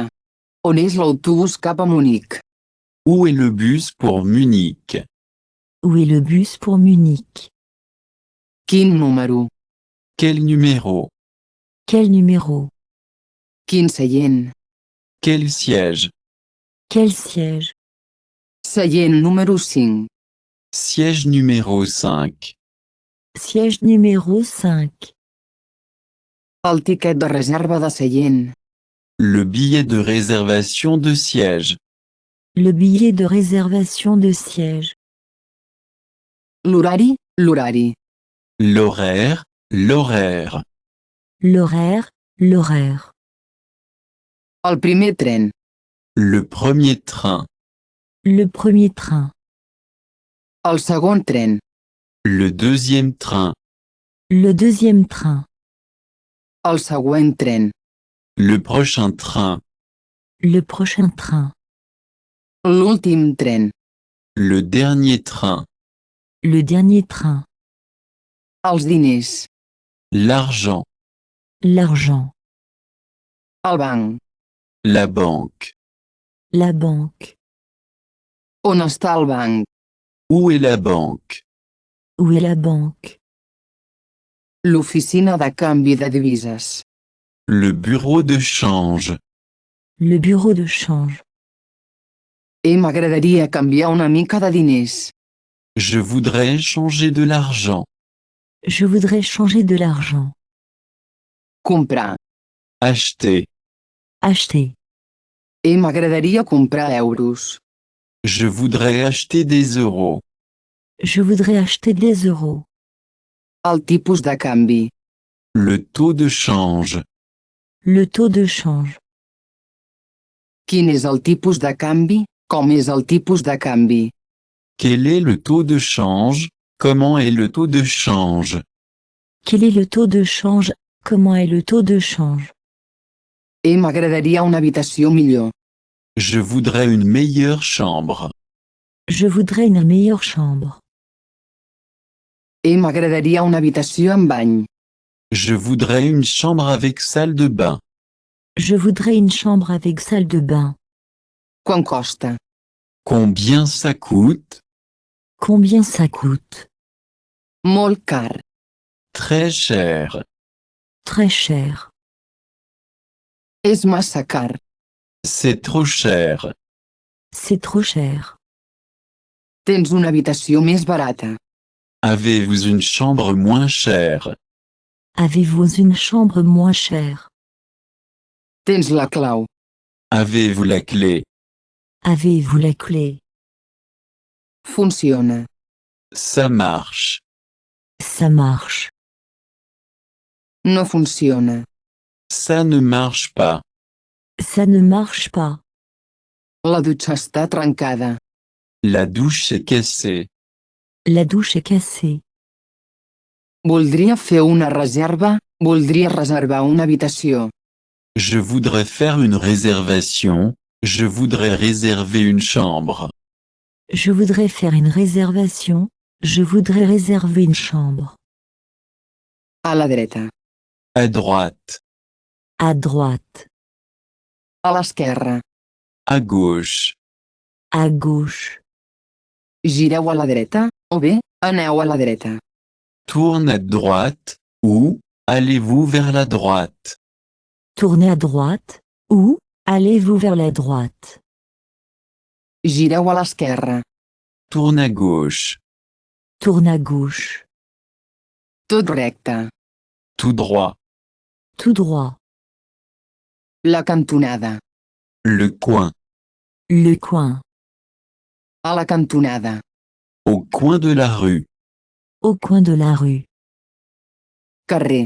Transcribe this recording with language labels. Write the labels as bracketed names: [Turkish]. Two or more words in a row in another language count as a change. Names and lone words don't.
[Catalan] On és l'autobús cap a Munic? [French] Où est le bus pour Munich? Où est le bus pour Munich? [Catalan] Quin número? [French] Quel numéro? Quel numéro? [Catalan] Quin seient? [French] Quel siège? Quel siège? [Catalan] Seient número 5. [French] Siège numéro 5. Siège numéro 5. [Catalan] El tiquet de reserva de seient. [French] Le billet de réservation de siège. Le billet de réservation de siège. [Catalan] L'horari, l'horari. [French] L'horaire, l'horaire. L'horaire, l'horaire. [Catalan] El primer tren. [French] Le premier train. Le premier train. [Catalan] El segon tren. [French] Le deuxième train. Le deuxième train. [Catalan] El següent tren. [French] Le prochain train. Le prochain train. [Catalan] L'últim tren. [French] Le dernier train. Le dernier train. [Catalan] Els diners. [French] L'argent. L'argent. [Catalan] El banc. [French] La banque. La banque. [Catalan] On està el banc? [French] Où est la banque? Où est la banque? [Catalan] L'oficina de canvi de divises. [French] Le bureau de change. Le bureau de change. [Catalan] M'agradaria canviar una mica de diners. [French] Je voudrais changer de l'argent. Je voudrais changer de l'argent. [Catalan] Comprar. [French] Acheter. Acheter. [Catalan] M'agradaria comprar euros. [French] Je voudrais acheter des euros. Je voudrais acheter des euros. [Catalan] El tipus de canvi. [French] Le taux de change. Le taux de change. [Catalan] Quin és el tipus de canvi? Com és el tipus de canvi? [French] Quel est le taux de change? Comment est le taux de change? Quel est le taux de change? Comment est le taux de change? [Catalan] M'agradaria una habitació millor. [French] Je voudrais une meilleure chambre. Je voudrais une meilleure chambre. [Catalan] M'agradaria una habitació amb bany. [French] Je voudrais une chambre avec salle de bain. Je voudrais une chambre avec salle de bain. [Catalan] Quant costa? [French] Combien ça coûte? Combien ça coûte? [Catalan] Molt car. [French] Très cher. Très cher. [Catalan] És massa car. [French] C'est trop cher. C'est trop cher. [Catalan] Tens una habitació més barata. [French] Avez-vous une chambre moins chère? Avez-vous une chambre moins chère? [Catalan] Tens la clau. [French] Avez-vous la clé? Avez-vous la clé? [Catalan] Funciona. [French] Ça marche. Ça marche. [Catalan] No funciona. [French] Ça ne marche pas. Ça ne marche pas. [Catalan] La dutxa està trencada. [French] La douche est cassée. La douche est cassée. [Catalan] Voldria fer una reserva. Voldria reservar una habitació. [French] Je voudrais faire une réservation. Je voudrais réserver une chambre. Je voudrais faire une réservation. Je voudrais réserver une chambre. [Catalan] A la dreta. [French] À droite. À droite. [Catalan] A l'esquerra. [French] À gauche. À gauche. [Catalan] Gireu a la dreta, o bé, aneu a la dreta. [French] Tourne à droite, ou, allez-vous vers la droite. Tournez à droite, ou, allez-vous vers la droite. [Catalan] Gireu a l'esquerra. [French] Tourne à gauche. Tourne à gauche. [Catalan] Tot recte. [French] Tout droit. Tout droit. [Catalan] La cantonada. [French] Le coin. Le coin. [Catalan] A la cantonada. [French] Au coin de la rue. Au coin de la rue. [Catalan] Carrer.